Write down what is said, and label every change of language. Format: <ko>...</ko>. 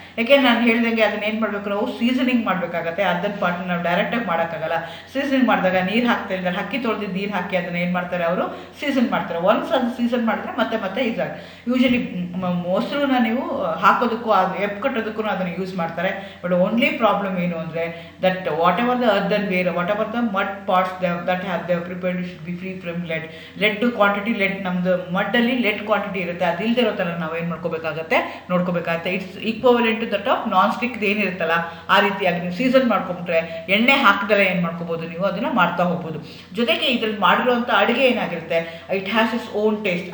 <kn>ಯಾಕೆಂದ್ರೆ ನಾನು ಹೇಳ್ದಂಗೆ ಅದನ್ನ ಏನು ಮಾಡಬೇಕು, ನಾವು ಸೀಸನಿಂಗ್ ಮಾಡಬೇಕಾಗತ್ತೆ. ಅರ್ಧನ್ ಪಾರ್ಟ್ನ ನಾವು ಡೈರೆಕ್ಟಾಗಿ ಮಾಡೋಕ್ಕಾಗಲ್ಲ. ಸೀಸನಿಂಗ್ ಮಾಡಿದಾಗ ನೀರು ಹಾಕ್ತಾ ಇದ್ದಾರೆ, ಅಕ್ಕಿ ತೊಳೆದಿದ್ದು ನೀರು ಹಾಕಿ ಅದನ್ನು ಏನು ಮಾಡ್ತಾರೆ, ಅವರು ಸೀಸನ್ ಮಾಡ್ತಾರೆ. ಒನ್ಸ್ ಅದು ಸೀಸನ್ ಮಾಡಿದ್ರೆ ಮತ್ತೆ ಇದಾಗ ಯೂಶಲಿ ಮೊಸರನ್ನ ನೀವು ಹಾಕೋದಕ್ಕೂ ಅದು ಕಟ್ಟೋದಕ್ಕೂ ಅದನ್ನು ಯೂಸ್ ಮಾಡ್ತಾರೆ.</kn> <en>but only problem</en> <kn>ಏನು ಅಂದರೆ</kn> <en>That whatever the earthenware, whatever the mud pots that they have prepared should be free from lead quantity.</en> <kn>lead ನಮ್ದು ಮಡ್ಡಲ್ಲಿ lead ಕ್ವಾಂಟಿಟಿ ಇರುತ್ತೆ, ಅದು ಇಲ್ಲದೆ ಇರೋ ಥರ ನಾವು ಏನು ನೋಡ್ಕೋಬೇಕಾಗತ್ತೆ.</kn> <en>it's equivalent to that of</en> <kn>non stick ಏನಿರುತ್ತಲ್ಲ ಆ ರೀತಿಯಾಗಿ ನೀವು ಸೀಸನ್ ಮಾಡ್ಕೊಂಡ್ರೆ ಎಣ್ಣೆ ಹಾಕಿದಲ್ಲೇ ಏನು ಮಾಡ್ಕೋಬೋದು, ನೀವು ಅದನ್ನು ಮಾಡ್ತಾ ಹೋಗ್ಬೋದು. ಜೊತೆಗೆ ಇದ್ರಲ್ಲಿ ಮಾಡಿರುವಂಥ ಅಡುಗೆ ಏನಾಗಿರುತ್ತೆ,</kn> <en>It has its own taste.</en>